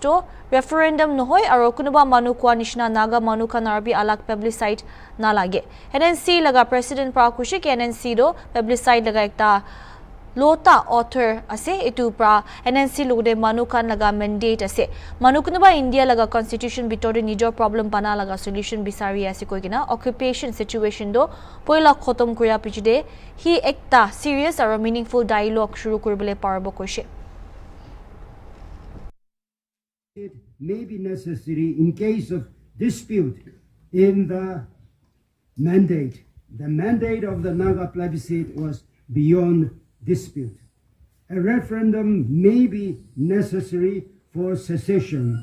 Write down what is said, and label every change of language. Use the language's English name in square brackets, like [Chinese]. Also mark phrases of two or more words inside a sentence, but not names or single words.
[Naga Pidgin] to referendum nohoi aro kunuba manu kwa nishna Naga manu kan arbi alak publicite na lage NNC laga president pra kushi ki NNC do publicite laga ekta lota author ase etu pra NNC lugde manu kan laga mandate ase manu kunuba India laga constitution bitore nijor problem bana laga solution bisari ase koigina occupation situation do poila khotom kuria pichide hi ekta serious aro [English] meaningful dialogue [Naga Pidgin] shuru koribole parbo koishe. [English] It may be necessary in case of dispute in the mandate. The mandate of the Naga plebiscite was beyond dispute. A referendum may be necessary for secession.